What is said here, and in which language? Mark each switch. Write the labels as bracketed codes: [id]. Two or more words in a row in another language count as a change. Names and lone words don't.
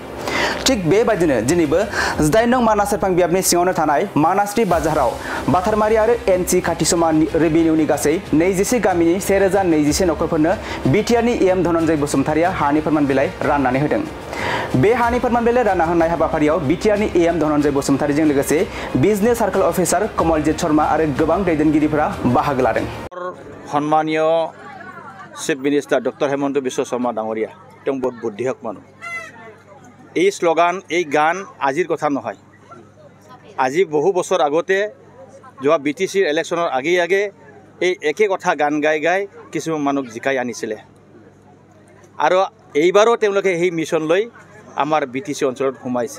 [brx] थिग बेबायदिनो दिनैबो 8 नं मानास सेरफां बियाबनि सिङावनो थानाय मानासरि बाजाराव बाथारमारि आरो एनसि खाथिसमा रेभिनिउनि गासै 26 गामिनि 1021 नखरफोरनो बिटिआरनि एम धनन्जय बसुमतारीया हानि फोरमान बिलाइ राननानै होदों। बे हानि फोरमान बिलाइ रानना होनाय हाबाफारियाव बिटिआरनि एम धनन्जय बसुमतारीजों लोगोसे [en] business circle officer [brx] कमलजित शर्मा आरो गोबां दैदेनगिरिफोरा बाहागो लादों। [as] सम्मानीय [en] chief minister [as] डक्टर हेमंत बिश्व शर्मा ডাঙৰীয়া তেওঁ বহুত বুদ্ধিয়ক মানুহ। এই স্লোগান এই গান আজিৰ কথা নহয়। আজি বহু বছৰ আগতে যোৱা বিটিচিৰ ইলেকশ্যনৰ আগে আগে এই একে কথা গান গাই গাই কিছুমান মানুহ জিকাই আনিছিলে আৰু এইবাৰো তেওঁলোকে এই মিছন লৈ আমাৰ বিটিচি অঞ্চলত সোমাইছে।